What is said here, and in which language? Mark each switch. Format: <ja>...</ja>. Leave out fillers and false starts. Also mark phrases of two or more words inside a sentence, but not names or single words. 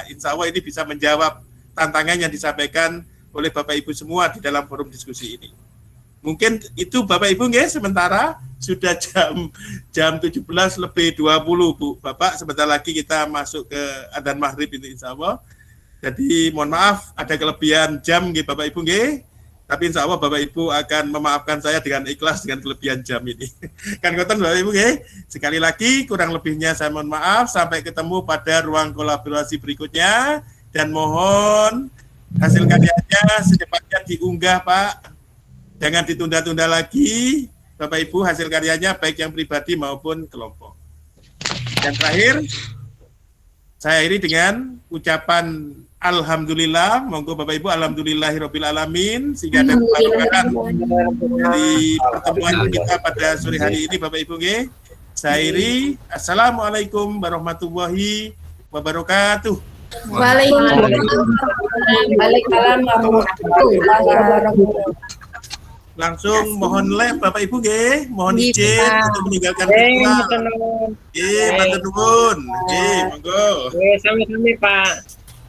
<ar>إن شاء الله</ar> <id>ini bisa menjawab tantangan yang disampaikan oleh Bapak Ibu semua di dalam forum diskusi ini. Mungkin itu Bapak Ibu nggih, sementara sudah jam 17:20 Bu. Bapak, sebentar lagi kita masuk ke adzan maghrib ini</id> <ar>إن شاء الله.</ar> <id>Jadi mohon maaf ada kelebihan jam nggih Bapak Ibu nggih. Tapi</id> <ar>إن شاء الله</ar> <id>Bapak Ibu akan memaafkan saya dengan ikhlas dengan kelebihan jam ini.</id> <jv>Kan ngoten Bapak Ibu nggih.</jv> <id>Sekali lagi kurang lebihnya saya mohon maaf, sampai ketemu pada ruang kolaborasi berikutnya, dan mohon hasil karyanya secepatnya diunggah Pak, jangan ditunda-tunda lagi Bapak Ibu hasil karyanya, baik yang pribadi maupun kelompok. Dan terakhir saya akhiri dengan ucapan alhamdulillah, monggo Bapak Ibu</id> <ar>الحمد لله رب العالمين,</ar> <id>sehingga ada keberkahan dari pertemuan kita pada sore hari ini Bapak Ibu nggih. Saya akhiri,</id> <ar>السلام عليكم ورحمة الله وبركاته. وعليكم السلام ورحمة الله وبركاته.</ar> <id>Langsung mohon live Bapak Ibu nggih, mohon izin untuk meninggalkan virtual.</id> <jv>Nggih, matur nuwun. Nggih, monggo. Sami-sami Pak.</jv>